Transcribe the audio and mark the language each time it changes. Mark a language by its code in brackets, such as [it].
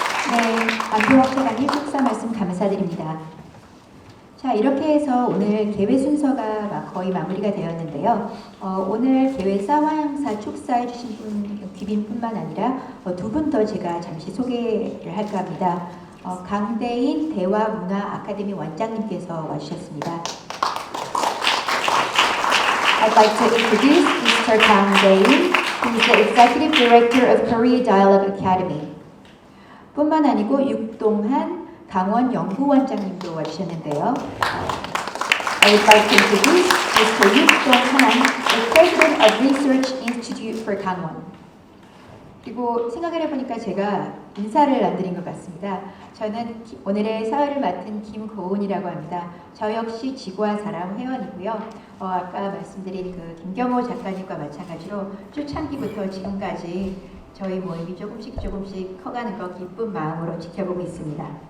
[ko] 네, 안표학회장님 축사 말씀 감사드립니다. 자, 이렇게 해서 오늘 개회 순서가 거의 마무리가 되었는데요. 오늘 개회사 화양사 축사해 주신 귀빈뿐만 아니라 두 분 더 제가 잠시 소개를 할까 합니다. 강대인 대화문화 아카데미 원장님께서 와주셨습니다. [en] I'd like to introduce Mr. Kang Dae-in, who is the Executive Director of Korea Dialogue Academy. [ko] 뿐만 아니고 육동한 강원 연구원장님도 와주셨는데요. [en] I would like to introduce Mr. 육동한, the President of Research Institute for 강원. [ko] 그리고 생각을 해보니까 제가 인사를 안 드린 것 같습니다. 저는 오늘의 사회를 맡은 김고은이라고 합니다. 저 역시 지구와 사람 회원이고요. 아까 말씀드린 그 김경호 작가님과 마찬가지로 초창기부터 지금까지 저희 모임이 조금씩 커가는 거 기쁜 마음으로 지켜보고 있습니다.